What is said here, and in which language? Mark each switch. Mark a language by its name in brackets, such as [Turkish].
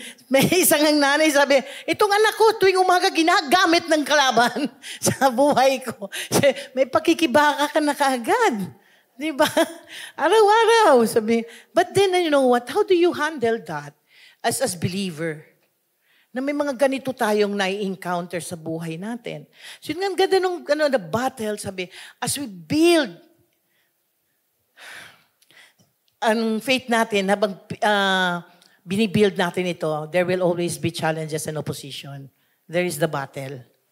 [Filipino] May isang nanay sabi, itong anak ko, tuwing umaga ginagamit ng kalaban sa buhay ko. May pakikibaka ka na kaagad. Di ba? Araw-araw. [English] Sabi, but then, you know what? How do you handle that as believer? [Filipino] Na may mga ganito tayong nai-encounter sa buhay natin. [English] So yun nga, ganda nung the battle, sabi, as we build ang faith natin, habang binibuild natin ito, there will always be challenges and opposition. There is the battle.